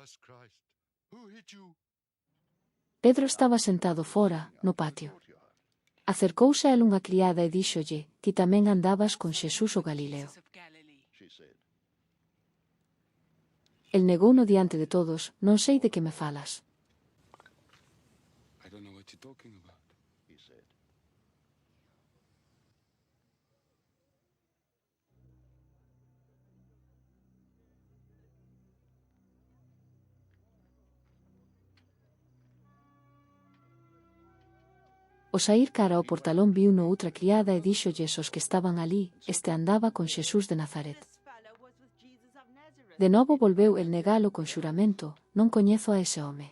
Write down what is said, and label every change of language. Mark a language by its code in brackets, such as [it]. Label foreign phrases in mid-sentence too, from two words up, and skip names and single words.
[gl] Pedro estaba sentado fora, no patio. Acercouse a él unha criada e díxolle, ti tamén andabas con Xesús o Galileo. El negouno diante de todos, non sei de que me falas. [en] I don't know what you're talking about, he said. [gl] Ao saír cara ao portalón viuno outra criada e díxolles aos que estaban ali, este andaba con Xesús de Nazaret. De novo volveu el negalo con xuramento, non coñezo a ese home.